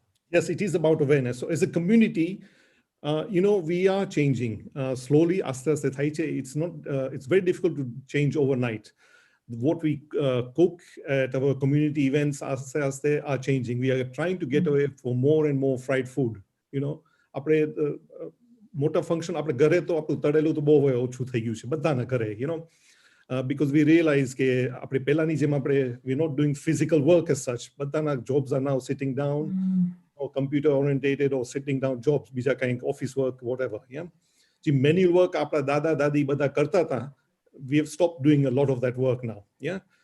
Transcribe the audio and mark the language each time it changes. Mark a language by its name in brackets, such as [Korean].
[English] Yes, it is about awareness. So as a community, you know, we are changing slowly. It's not. It's very difficult to change overnight. What we cook at our community events are changing. We are trying to get away from more and more fried food. You know, [Gujarati] આપણે મોટા function આપણે ઘરે તો આપણું તળેલું તો બહુ ઓછું થઈ ગયું છે બધાના ઘરે. [English] You know, because we realize [Gujarati] કે આપણે પહેલાની જેમ આપણે [English] we're not doing physical work as such. [Gujarati] બધાના [English] jobs are now sitting down. Or computer orientated or sitting down jobs, [Gujarati] bija [English] kind office work, whatever. Yeah. The manual work, [Gujarati] apna dada dadi bada karta tha. [English] We have stopped doing a lot of that work now. Yeah.